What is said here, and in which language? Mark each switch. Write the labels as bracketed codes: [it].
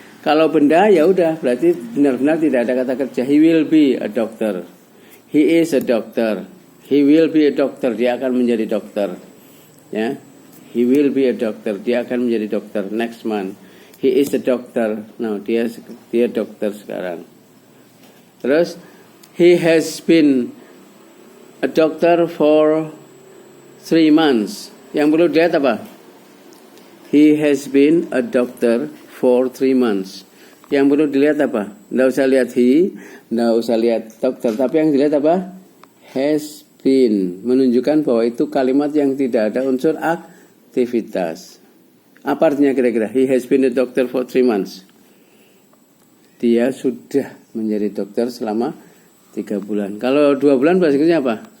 [id] Kalau benda ya udah, berarti benar-benar tidak ada kata kerja. [en] He will be a doctor. He is a doctor. He will be a doctor. [id] Dia akan menjadi dokter. [en] Ya. He will be a doctor. [id] Dia akan menjadi dokter [en] next month. He is a doctor. [id] Nah, dia dokter sekarang. Terus [en] he has been a doctor for 3 months. [id] Yang perlu dilihat apa? [en] He has been a doctor for 3 months. [id] Yang perlu dilihat apa? Nggak usah lihat he, nggak usah lihat dokter, tapi yang dilihat apa? Has been, menunjukkan bahwa itu kalimat yang tidak ada unsur aktivitas. Apa artinya kira-kira? [en] He has been a doctor for 3 months. [id] Dia sudah menjadi dokter selama 3 bulan. Kalau 2 bulan bahasa Inggrisnya apa?